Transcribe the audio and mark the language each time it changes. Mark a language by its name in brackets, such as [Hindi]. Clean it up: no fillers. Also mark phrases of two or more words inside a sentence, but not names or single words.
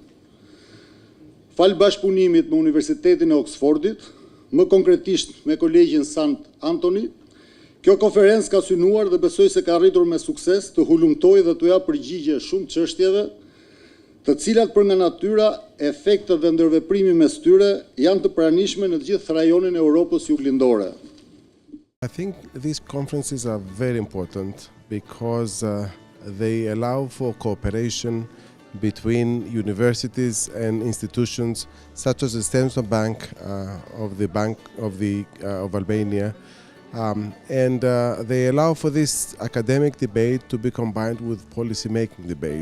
[Albanian] Fal bashkëpunimit me Universitetin e Oxfordit, më konkretisht me Kolegjin Sant Antony, kjo konferencë ka synuar dhe besoj se ka arritur me sukses të hulumtojë dhe të japë përgjigje shumë çështjeve, të cilat për nga natyra, efektet dhe ndërveprimi mes tyre janë të pranishme në të gjithë rajonin e Europës juglindore. [English] I think these conferences are very important because they allow for cooperation between universities and institutions such as the Central Bank of Albania, and they allow for this academic debate to be combined with policy-making debate.